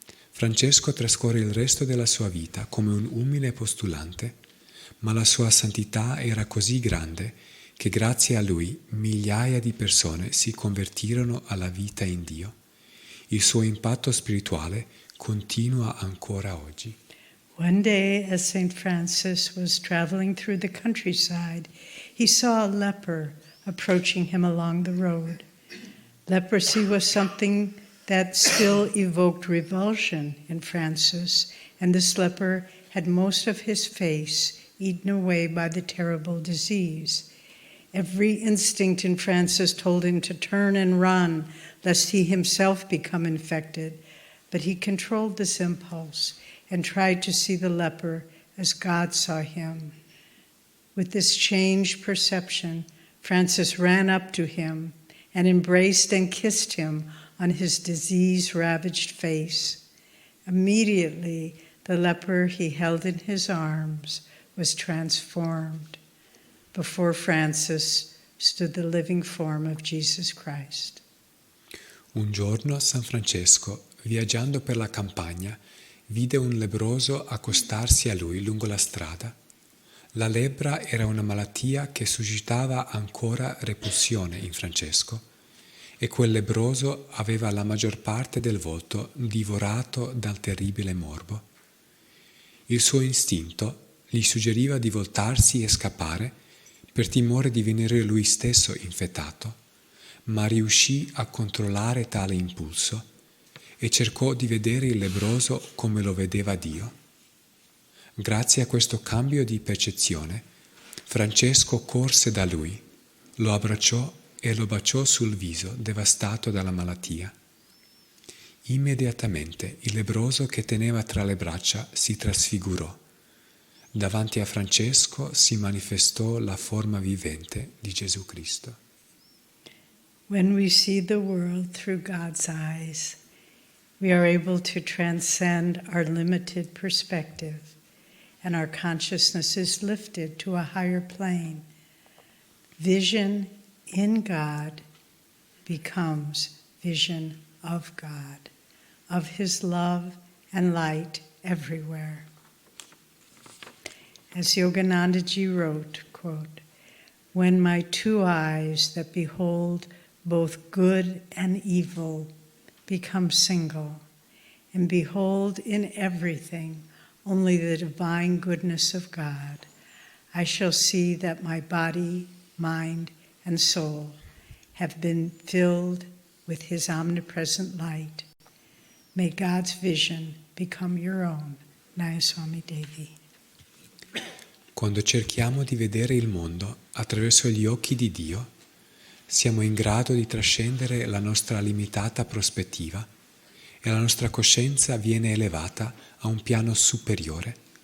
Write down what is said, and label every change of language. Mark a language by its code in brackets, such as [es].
[it] Francesco trascorre il resto della sua vita come un umile postulante, ma la sua santità era così grande che grazie a lui migliaia di persone si convertirono alla vita in Dio. Il suo impatto spirituale continua ancora oggi. [en] One day, as St. Francis was traveling through the countryside, he saw a leper approaching him along the road. Leprosy was something that still evoked revulsion in Francis, and this leper had most of his face eaten away by the terrible disease. Every instinct in Francis told him to turn and run, lest he himself become infected, but he controlled this impulse and tried to see the leper as God saw him. With this changed perception, Francis ran up to him and embraced and kissed him on his disease-ravaged face. Immediately, the leper he held in his arms was transformed. Before Francis stood the living form of Jesus Christ. [it] Un giorno San Francesco, viaggiando per la campagna, vide un lebbroso accostarsi a lui lungo la strada. La lebbra era una malattia che suscitava ancora repulsione in Francesco, e quel lebbroso aveva la maggior parte del volto divorato dal terribile morbo. Il suo istinto gli suggeriva di voltarsi e scappare per timore di venire lui stesso infettato, ma riuscì a controllare tale impulso e cercò di vedere il lebbroso come lo vedeva Dio. Grazie a questo cambio di percezione, Francesco corse da lui, lo abbracciò e lo baciò sul viso devastato dalla malattia. Immediatamente il lebbroso che teneva tra le braccia si trasfigurò. Davanti a Francesco si manifestò la forma vivente di Gesù Cristo. [en] When we see the world through God's eyes, we are able to transcend our limited perspective, and our consciousness is lifted to a higher plane. Vision in God becomes vision of God, of His love and light everywhere. As Yoganandaji wrote, quote, "When my two eyes that behold both good and evil become single, and behold in everything only the divine goodness of God, I shall see that my body, mind, and soul have been filled with His omnipresent light. May God's vision become your own." Nayaswami Devi. [it] Quando cerchiamo di vedere il mondo attraverso gli occhi di Dio, siamo in grado di trascendere la nostra limitata prospettiva e la nostra coscienza viene elevata a un piano superiore.